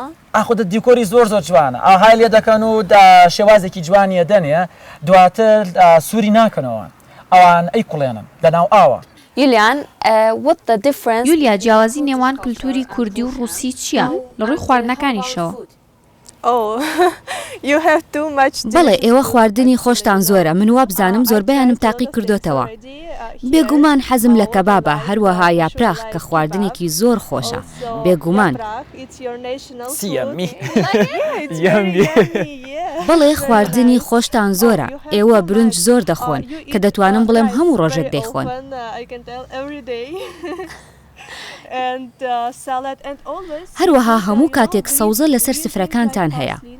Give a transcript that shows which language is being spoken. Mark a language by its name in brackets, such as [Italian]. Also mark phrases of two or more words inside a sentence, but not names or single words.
[Central Kurdish] ئاخۆدە دیکۆری زۆر جوانە ئاهای لێ دەکەن و شێوازێکی جوانیە دەنێ دواتر سووری ناکەنەوە ئەوان ئەی کوڵێنن لە ناو ئاوە یولیا جیاوازی نێوان کللتوری کوردی و ڕووسی چییە لە ڕووی خواردنەکانیشەوە [English] Oh, you have too much. [Central Kurdish] بەڵێ ئێوە خواردنی خۆشتان زۆرە من وا بزانم زۆربەیانم تاقی کردوتەوە بێگومان حەزم لە کەبابە هەروەها یاپراخ کە خواردنێکی زۆر خۆشە بێگومان بەڵێ خواردنی خۆشتان زۆرە ئێوە برنج زۆر دەخۆن کە دەتوانم بڵێم هەموو ڕۆژێک دەیخۆن هەروەها هەموو کاتێک سەوزە لەسەر سفرەکانتان هەیە